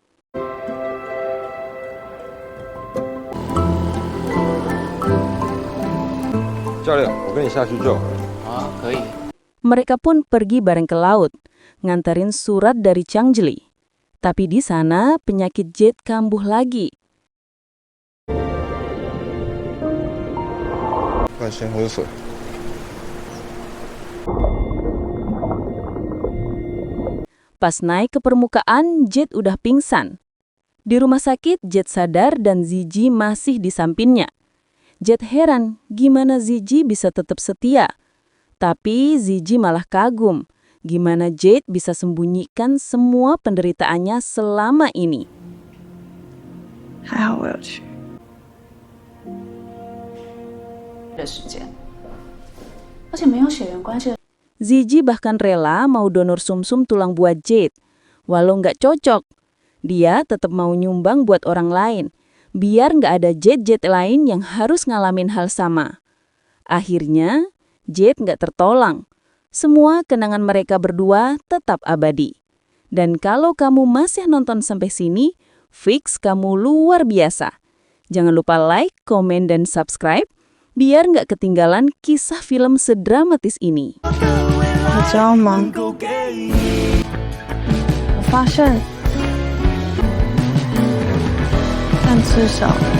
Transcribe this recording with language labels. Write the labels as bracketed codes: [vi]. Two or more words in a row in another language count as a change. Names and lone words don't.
[zh] 教练，我跟你下去救。 [id] Mereka pun pergi bareng ke laut, nganterin surat dari Changjeli. Tapi di sana penyakit Jet kambuh lagi. [zh] 快先喝水。 [id] Pas naik ke permukaan, Jet udah pingsan. Di rumah sakit, Jet sadar dan Zizi masih di sampingnya. Jet heran gimana Zizi bisa tetap setia. Tapi Zizi malah kagum gimana Jet bisa sembunyikan semua penderitaannya selama ini. [zh] 还好我有去。的时间，而且没有血缘关系的。 [id] Zizi bahkan rela mau donor sumsum tulang buat Jet. Walau nggak cocok, dia tetap mau nyumbang buat orang lain, biar nggak ada Jet lain yang harus ngalamin hal sama. Akhirnya, Jet nggak tertolong. Semua kenangan mereka berdua tetap abadi. Dan kalau kamu masih nonton sampai sini, fix kamu luar biasa. Jangan lupa like, komen, dan subscribe, biar nggak ketinggalan kisah film sedramatis ini. [zh] 你知道吗？我发现，但至少